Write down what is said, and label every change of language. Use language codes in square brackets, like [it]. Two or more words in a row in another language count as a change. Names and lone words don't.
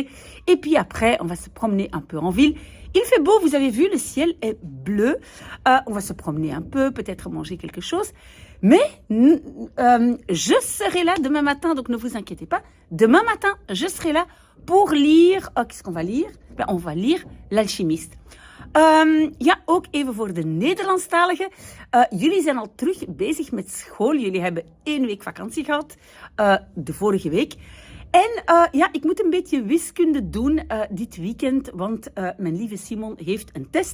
[fr] Et puis après, on va se promener un peu en ville. Il fait beau, vous avez vu, le ciel est bleu. On va se promener un peu, peut-être manger quelque chose. Mais je serai là demain matin, donc ne vous inquiétez pas. Demain matin, je serai là pour lire... qu'est-ce qu'on va lire? On va lire L'Alchimiste. [nl] Ja, ook even voor de Nederlandstaligen. Jullie zijn al terug bezig met school. Jullie hebben 1 week vakantie gehad, de vorige week. En ja, ik moet een beetje wiskunde doen dit weekend, want mijn lieve Simon heeft een test.